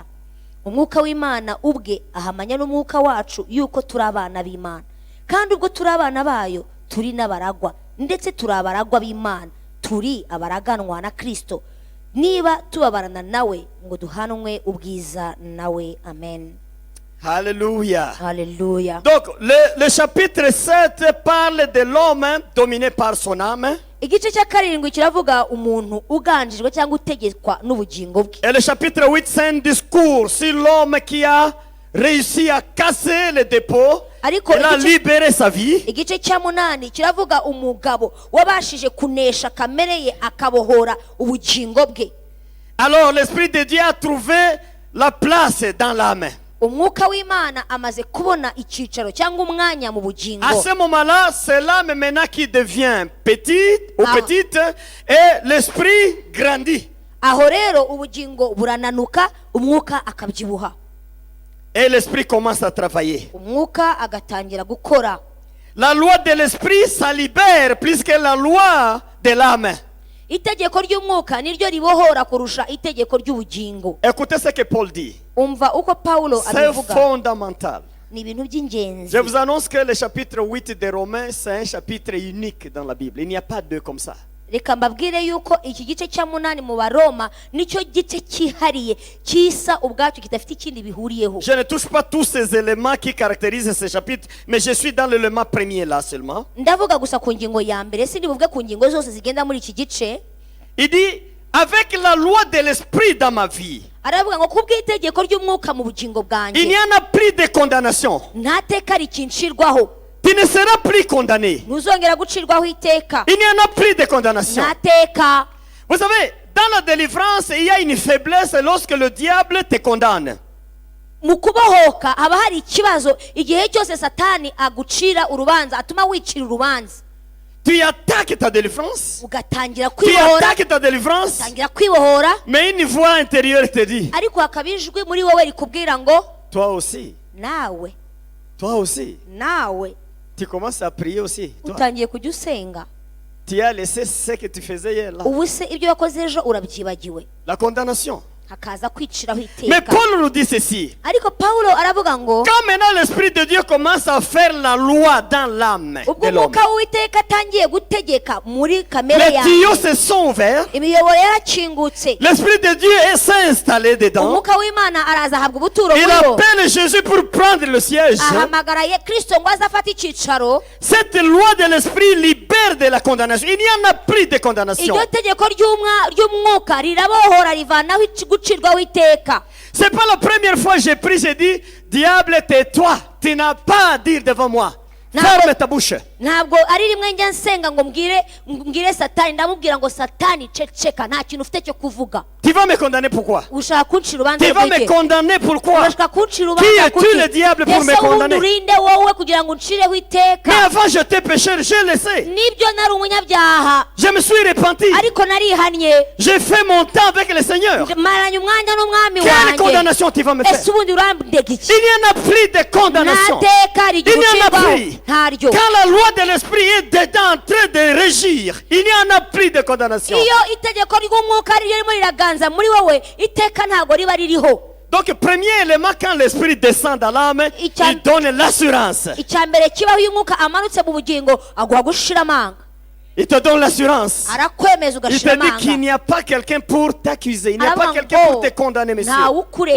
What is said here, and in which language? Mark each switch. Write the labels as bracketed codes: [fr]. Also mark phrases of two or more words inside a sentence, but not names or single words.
[rw] Umwuka w'Imana ubwe ahamanya n'umwuka wacu yuko turi abana b'Imana, kandi ubwo turi abana bayo turi n'abaragwa, ndetse turi abaragwa b'Imana, turi abaraganwa na Kristo, niba tubabarana nawe ngo duhanwe ubwiza nawe. Amen. Alléluia. Hallelujah. [fr] Donc, le chapitre 7 parle de l'homme dominé par son âme. [rw] Igice cya 7 kiravuga umuntu uganjijwe cyangwa utegekwa n'ubugingo bwe. [fr] Et le chapitre 8, c'est un discours sur l'homme qui a réussi à casser les dépôts. Il a libéré sa vie. [rw] Igice cya 8 kiravuga umugabo wabashije kunesha kamere ye akabohora ubugingo bwe. [fr] Alors l'Esprit de Dieu a trouvé la place dans l'âme. [rw] Umwuka w'Imana amaze kubona icyicaro cyangwa umwanya mu bugingo. [fr] À ce moment-là, c'est l'âme maintenant qui devient petite ou petite et l'esprit grandit. [rw] Aho rero ubugingo burananuka, umwuka akabyibuha. [fr] Et l'esprit commence à travailler. [rw] Umwuka agatangira gukora. [fr] La loi de l'esprit, ça libère plus que la loi de l'âme. [rw] Itegeko ry'umwuka niryo ribohora kurusha itegeko ry'ubugingo. [fr] Écoutez ce que Paul dit. [rw] Umva uko Paulo abivuga. [fr] C'est fondamental. [rw] Ni ibintu by'ingenzi. [fr] Je vous annonce que le chapitre 8 de Romains, c'est un chapitre unique dans la Bible. Il n'y a pas deux comme ça. [rw] Reka mbabwire yuko iki gice cya 8 mu Baroma nicyo gice cyihariye cyisa ubwacyo kitafite ikindi bihuriyeho. [fr] Je ne touche pas tous ces éléments qui caractérisent ce chapitre, mais je suis dans l'élément premier là seulement. [rw] Ndavuga gusa ku ngingo ya mbere, sindi buvuge ku ngingo zose zigenda muri iki gice. [fr] Il dit avec la loi de l'esprit dans ma vie. [rw] Aravuga ngo kubw'itegeko ry'umwuka mu bugingo bwanjye. [fr] Il n'y en a plus de condamnation. [rw] Nta teka rikinshirwaho. [fr] Tu ne seras plus condamné. [rw] Ntuzongera gucirwaho iteka. [fr] Il n'y en a plus de condamnation. [rw] Nta teka. [fr] Vous savez, dans la délivrance, il y a une faiblesse lorsque le diable te condamne. [rw] Mu kubohoka haba hari ikibazo igihe cyose Satani agucira urubanza, atuma wicira urubanza. [fr] Tu attaques ta délivrance. [rw] Ugatangira [fr] Tu [rw] kwibohora. [fr] attaques ta délivrance. [rw] Ugatangira kwibohora. [fr] Mais une voix intérieure te dit. [rw] Ariko hakabijwe muri wowe rikubwira ngo [fr] Toi aussi. [rw] nawe. [fr] Toi aussi. [rw] Nawe. [fr] Tu commences à prier aussi. Toi. [rw] Utangiye kujya usenga. [fr] Tu as laissé ce que tu faisais hier là. [rw] Ubu se ibyo wakoze ejo urabyibagiwe. [fr] La condamnation. [rw] Hakaza kwiciraho [fr] Mais [rw] iteka. [fr] Paul nous dit ceci. [rw] Ariko Paulo aravuga ngo [fr] Quand maintenant l'Esprit de Dieu commence à faire la loi dans l'âme [rw] ubwo [fr] de l'homme, [rw] umwuka w'iteka atangiye gutegeka muri kamere [fr] les [rw] yawe, [fr] tuyaux se sont ouverts. [rw] imiyoboro yarakingutse, [fr] L'Esprit de Dieu s'est installé dedans. [rw] umwuka w'Imana araza ahabwa ubuturo [fr] Il [rw] muri wo, [fr] appelle Jésus pour prendre le siège. [rw] ahamagara Kristo ngo aze afate icyicaro. [fr] Cette loi de l'Esprit libère de la condamnation. Il n'y en a plus de condamnation. [rw] Iryo tegeko ry'umwuka rirabohora rivanaho gucirwaho iteka. [fr] C'est pas la première fois que j'ai pris, j'ai dit, diable, tais-toi, tu n'as pas à dire devant moi. Ferme ta bouche. [rw] Ntabwo ari rimwe njya nsenga ngo mbwire Satani, ndamubwira ngo Satani ceceka, nta kintu ufite cyo kuvuga. [fr] Tu vas me condamner pourquoi? [rw] Ushaka kuncira urubanza [fr] Tu vas me condamner pourquoi? [rw] Urashaka kuncira [fr] Qui [rw] urubanza [fr] es-tu le diable pour me condamner? [rw] urinde wowe kugira ngo uncireho iteka. [fr] Mais avant j'étais pécheur, je le sais. [rw] Nibyo nari umunyabyaha, [fr] Je me suis repenti. [rw] ariko narihannye, [fr] J'ai fait mon temps avec le Seigneur. [rw] maranye umwanya n'umwami [fr] Quelle [rw] wanjye. [fr] condamnation tu vas me faire? [rw] Ese ubundi urambega iki? [fr] Il n'y en a plus de condamnation. [rw] Nta teka [fr] Il n'y en a [rw] rigicirwaho [fr] plus. [rw] ntaryo. [fr] Quand la loi de l'esprit est dedans en train de régir, il n'y en a plus de condamnation. [rw] iyo itegeko ry'umwuka ari ryo ririmo riraganza muri wowe iteka ntabwo riba ririho. [fr] Donc, premier élément, quand l'esprit descend dans l'âme, il donne l'assurance. [rw] icya mbere kibaho iyo umwuka amanutse mu bugingo aguha gushira amanga, [fr] Il te donne l'assurance. [rw] arakwemeza [fr] Il [rw] ugashira [fr] te dit qu'il [rw] amanga, [fr] n'y a pas quelqu'un pour t'accuser. Il n'y a pas [rw] aravuga [fr] quelqu'un pour [rw] ngo [fr] te condamner, monsieur. [rw] ntawe [fr] ou [rw] ukurega,